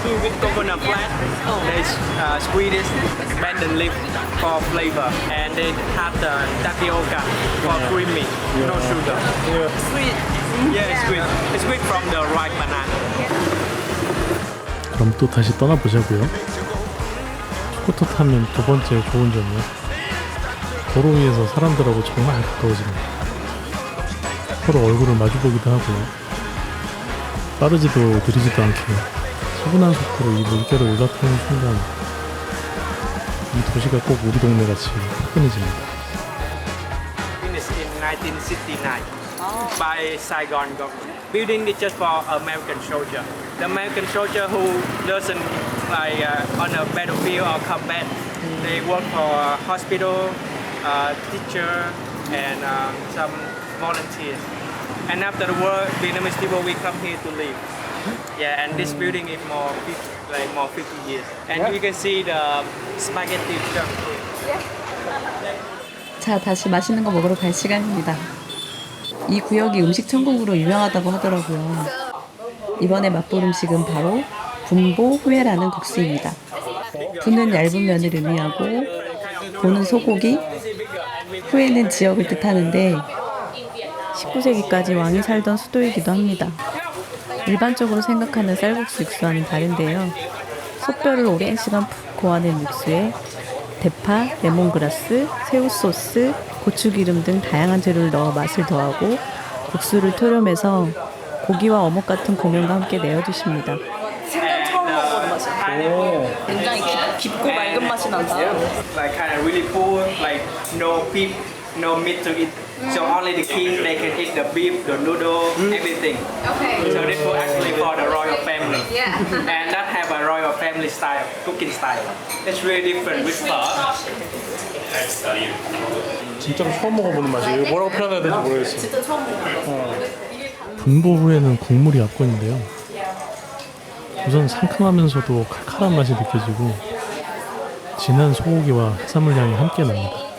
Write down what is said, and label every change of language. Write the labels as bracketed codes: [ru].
[en] With coconut flat, they squeeze abandon leaf for flavor, and they have the tapioca for creamy, no sugar. Sweet. Yeah, sweet. It's sweet from the ripe banana. [ko] 그럼 또 다시 떠나보자고요. 스쿠터 타면 두 번째 좋은 점이요. 도로 위에서 사람들하고 정말 가까워집니다. 서로 얼굴을 마주보기도 하고요. 빠르지도 느리지도 않게 차분한 속도로 이 물결을 올라타는 순간 이 도시가 꼭 우리 동네 같이 화끈해집니다. [en] Finished in 1969 by Saigon government. Building is just for American soldier. The American soldier who doesn't like on a battlefield or combat. They work for hospital, teacher, and some volunteers. And after the war, Vietnamese people will come here to live. Yeah, and this building is more 50 years. And you can see the spaghetti junk. [ko] 자, 다시 맛있는 거 먹으러 갈 시간입니다. 이 구역이 음식 천국으로 유명하다고 하더라고요. 이번에 맛볼 음식은 바로 분보 후에라는 국수입니다. 분은 얇은 면을 의미하고 보는 소고기, 후에는 지역을 뜻하는데 19세기까지 왕이 살던 수도이기도 합니다. 일반적으로 생각하는 쌀국수 육수와는 다른데요. 솥뼈를 오랜 시간 푹 고아낸 육수에 대파, 레몬그라스, 새우소스, 고추기름 등 다양한 재료를 넣어 맛을 더하고 국수를 토렴해서 고기와 어묵 같은 고명과 함께 내어주십니다. 생전 처음 먹어보는 맛이야. 굉장히 깊고 맑은 맛이 난다. [en] Like kind of really full, like no beef, no meat to eat. So only the king they can eat the beef, the noodle, everything. Okay. So this food actually for the royal family. Yeah. And that have a royal family style, cooking style. It's really different with pho. [ko] 진짜로 처음 먹어보는 맛이에요. 뭐라고 표현해야 될지 모르겠어요. 진짜 처음 먹어봐. 분보 후에는 국물이 압권인데요. 우선 상큼하면서도 칼칼한 맛이 느껴지고 진한 소고기와 해산물 향이 함께 납니다.